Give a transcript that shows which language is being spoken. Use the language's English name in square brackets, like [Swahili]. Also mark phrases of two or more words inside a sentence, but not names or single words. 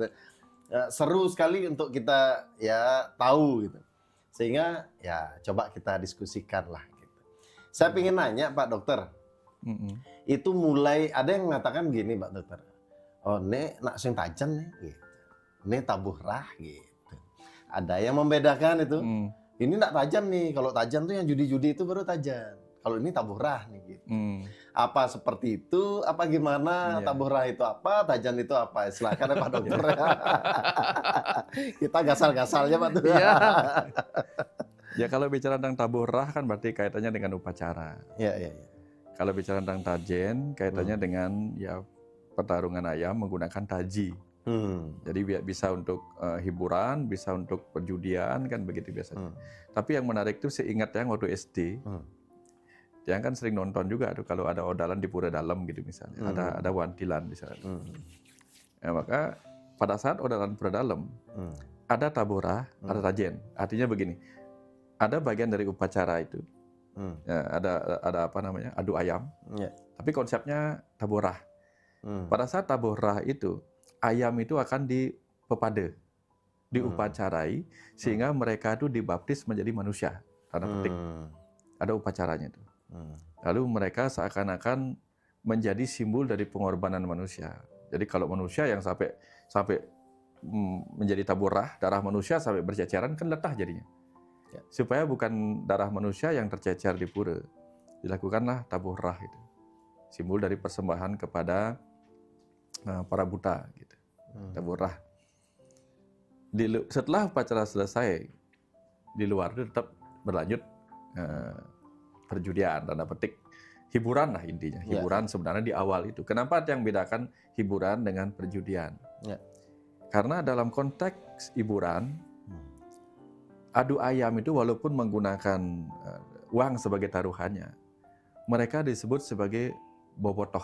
[Indonesian] Seru sekali untuk kita ya tahu gitu. Sehingga ya coba kita diskusikan lah gitu. Saya ingin nanya Pak Dokter, itu mulai ada yang mengatakan gini Pak Dokter, oh [Balinese] nek nak sing tajan nih [Indonesian] gitu, nek tabuh rah gitu. Ada yang membedakan itu. Ini [Balinese] nak tajan [Indonesian] nih. Kalau tajan tuh yang judi-judi itu baru tajan. Kalau ini tabuh rah nih gitu. Apa seperti itu? Apa gimana? Tabuh rah itu apa? Tajan itu apa? Silakan ya Pak Dokter. Kita gasal-gasalnya Pak tuh. Ya kalau bicara tentang tabuh rah kan berarti kaitannya dengan upacara. Iya. Kalau bicara tentang tajen kaitannya dengan ya pertarungan ayam menggunakan taji. Jadi bisa untuk hiburan, bisa untuk perjudian kan begitu biasanya. Tapi yang menarik itu seingat yang waktu SD, yang kan sering nonton juga tuh kalau ada odalan di pura dalam gitu misalnya, ada wantilan di sana. Ya, maka pada saat odalan pura dalam, ada tabuh rah, ada tajen. Artinya begini, ada bagian dari upacara itu, ya, ada apa namanya adu ayam, tapi konsepnya tabuh rah. Pada saat tabuh rah itu ayam itu akan dipepade, diupacarai, sehingga mereka itu dibaptis menjadi manusia. Tanda petik. Ada upacaranya itu. Lalu mereka seakan-akan menjadi simbol dari pengorbanan manusia. Jadi kalau manusia yang sampai menjadi tabuh rah, darah manusia sampai berceceran kan letah jadinya. Supaya bukan darah manusia yang tercecer di pura, dilakukanlah tabuh rah itu. Simbol dari persembahan kepada para buta gitu. Tabuh rah. Setelah upacara selesai, di luar itu tetap berlanjut perjudian, tanda petik hiburan lah intinya. Hiburan sebenarnya di awal itu. Kenapa yang bedakan hiburan dengan perjudian? Karena dalam konteks hiburan, adu ayam itu walaupun menggunakan uang sebagai taruhannya, mereka disebut sebagai bobotoh.